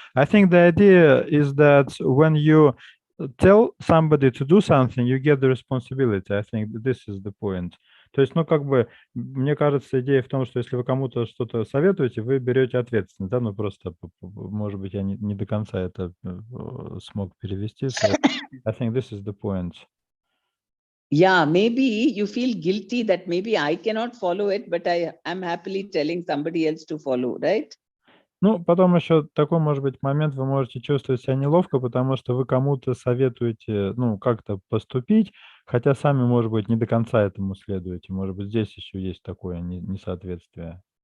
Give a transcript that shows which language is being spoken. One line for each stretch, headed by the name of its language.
English: I think the idea is that when you tell somebody to do something, you get the responsibility. I think this is the point.
Russian: То есть, ну, как бы, мне кажется, идея в том, что если вы кому-то что-то советуете, вы берете ответственность, да, ну, просто, может быть, я не до конца это смог перевести.
English: So I think this is the point. Yeah, maybe you feel guilty that maybe I cannot follow it, but I'm happily telling somebody else to follow, right?
Russian: Ну, потом еще такой, может быть, момент, вы можете чувствовать себя неловко, потому что вы кому-то советуете, ну, как-то поступить, хотя сами, может быть, не до конца этому следуете. Может быть, здесь еще есть такое несоответствие.